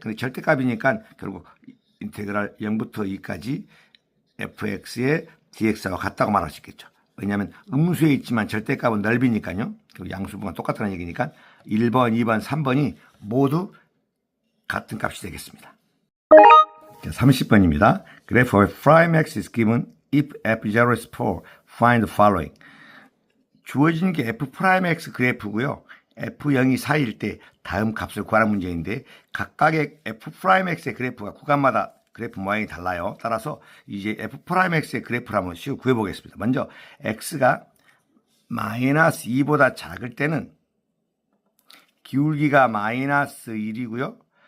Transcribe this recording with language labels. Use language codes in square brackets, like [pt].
[ko] 근데 절대값이니까 결국 인테그랄 0부터 2까지 fx의 dx와 같다고 말할 수 있겠죠. 왜냐하면 음수에 있지만 절대값은 넓이니까요. 그리고 양수분과 똑같다는 얘기니까 1번, 2번, 3번이 모두 같은 값이 되겠습니다. 30번입니다. [en] Graph of prime x is given if f0 is 4. Find the following. [ko] 주어진 게 f 프라임 x 그래프고요. f0이 4일 때 다음 값을 구하는 문제인데 각각의 f 프라임 x의 그래프가 구간마다 그래프 모양이 달라요. 따라서 이제 f 프라임 x의 그래프를 한번 쉬워 구해보겠습니다. 먼저 x가 마이너스 2보다 작을 때는 기울기가 마이너스 1이고요.